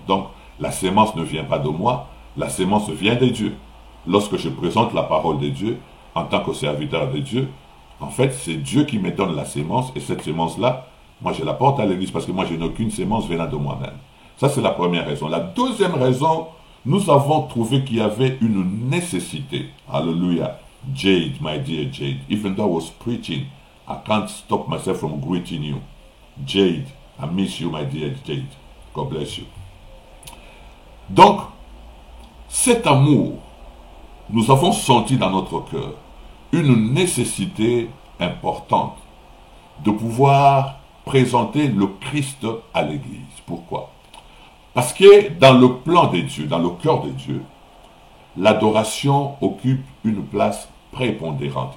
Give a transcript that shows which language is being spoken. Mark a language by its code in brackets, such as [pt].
[fr] Donc, la sémence ne vient pas de moi, la sémence vient de Dieu. Lorsque je présente la parole de Dieu, en tant que serviteur de Dieu, En fait, c'est Dieu qui me donne la sémence, et cette sémence-là, moi je la porte à l'église parce que moi je n'ai aucune sémence venant de moi-même. Ça c'est la première raison. La deuxième raison, nous avons trouvé qu'il y avait une nécessité. Hallelujah. [en] Jade, my dear Jade, even though I was preaching, I can't stop myself from greeting you. Jade, I miss you, my dear Jade. God bless you. [fr] Donc, cet amour, nous avons senti dans notre cœur une nécessité importante de pouvoir présenter le Christ à l'Église. Pourquoi? Parce que dans le plan de Dieu, dans le cœur de Dieu, l'adoration occupe une place prépondérante.